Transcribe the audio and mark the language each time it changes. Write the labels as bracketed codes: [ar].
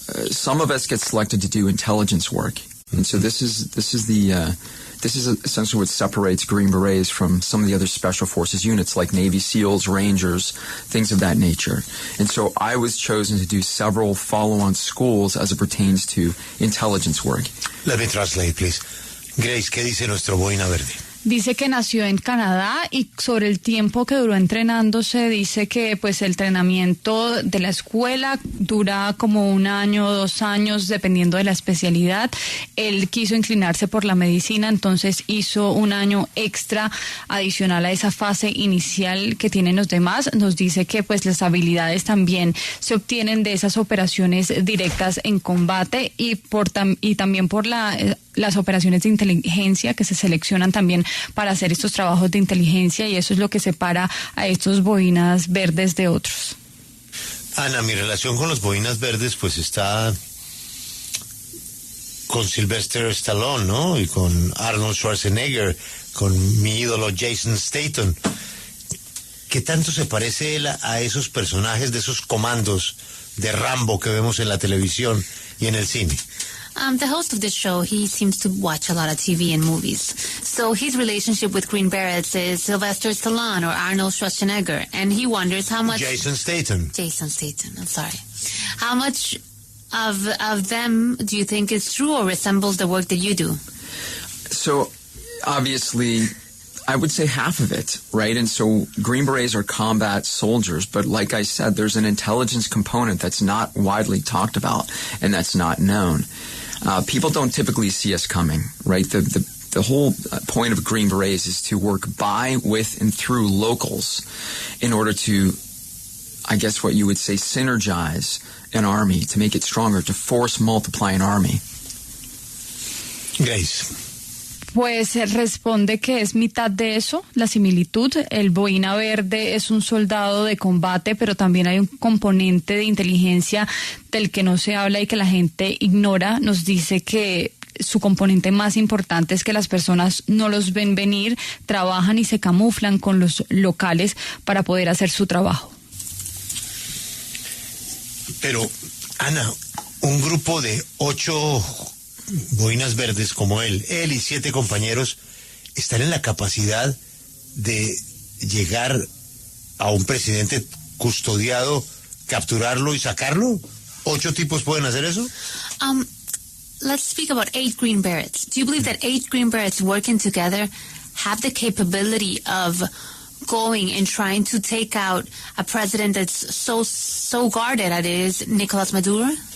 [en] Some of us get selected to do intelligence work. And so this is essentially what separates Green Berets from some of the other special forces units like Navy SEALs, Rangers, things of that nature. And so I was chosen to do several follow-on schools as it pertains to intelligence work. Let me translate, please. [es] Grace, ¿qué dice nuestro boina verde? Dice que nació en Canadá, y sobre el tiempo que duró entrenándose, dice que pues el entrenamiento de la escuela dura como 1 año o 2 años, dependiendo de la especialidad. Él quiso inclinarse por la medicina, entonces hizo 1 año extra adicional a esa fase inicial que tienen los demás. Nos dice que pues las habilidades también se obtienen de esas operaciones directas en combate, y también por las operaciones de inteligencia que se seleccionan también para hacer estos trabajos de inteligencia, y eso es lo que separa a estos boinas verdes de otros. Ana, mi relación con los boinas verdes pues está con Sylvester Stallone, ¿no? Y con Arnold Schwarzenegger, con mi ídolo Jason Statham. ¿Qué tanto se parece él a esos personajes de esos comandos de Rambo que vemos en la televisión y en el cine? [en] The host of this show, he seems to watch a lot of TV and movies. So his relationship with Green Berets is Sylvester Stallone or Arnold Schwarzenegger, and he wonders how much... Jason Statham, I'm sorry. How much of them do you think is true or resembles the work that you do? So, obviously, I would say half of it, right? And so Green Berets are combat soldiers, but like I said, there's an intelligence component that's not widely talked about and that's not known. People don't typically see us coming, right? The whole point of Green Berets is to work by, with, and through locals in order to, I guess what you would say, synergize an army, to make it stronger, to force multiply an army. Grace. [es] Pues responde que es mitad de eso, la similitud. El boina verde es un soldado de combate, pero también hay un componente de inteligencia del que no se habla y que la gente ignora. Nos dice que su componente más importante es que las personas no los ven venir, trabajan y se camuflan con los locales para poder hacer su trabajo. Pero, Ana, un grupo de 8 boinas verdes como él y 7 compañeros están en la capacidad de llegar a un presidente custodiado, capturarlo y sacarlo. ¿8 tipos pueden hacer eso? [en] Let's speak about 8 Green Berets. Do you believe that 8 Green Berets working together have the capability of going and trying to take out a president that's so guarded as is Nicolás Maduro?